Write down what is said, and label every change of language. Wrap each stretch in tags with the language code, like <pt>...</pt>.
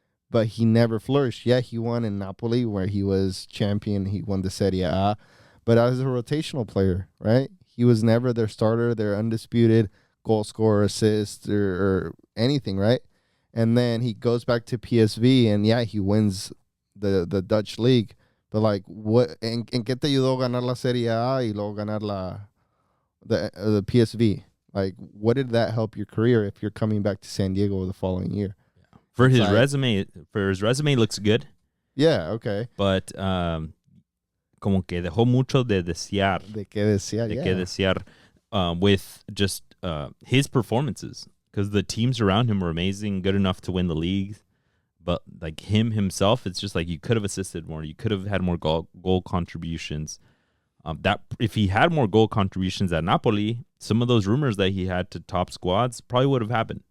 <en>But he never flourished. Yeah, he won in Napoli where he was champion. He won the Serie A. But as a rotational player, right? He was never their starter, their undisputed goal scorer, assist, or anything, right? And then he goes back to PSV, and yeah, he wins the Dutch league. But like, what?</en> <es>¿En qué te ayudó ganar la Serie A y luego ganar</es> <en>the</en> <es>PSV?</es> <en>Like, what did that help your career if you're coming back to San Diego the following year? For his resume looks good. Yeah, okay. But</en> <es>como que dejó mucho de desear. De qué desear,</es> <en>with just his performances. Because the teams around him were amazing, good enough to win the league. But like himself, it's just like you could have assisted more. You could have had more goal contributions. That if he had more goal contributions at Napoli, some of those rumors that he had to top squads probably would have happened.</en>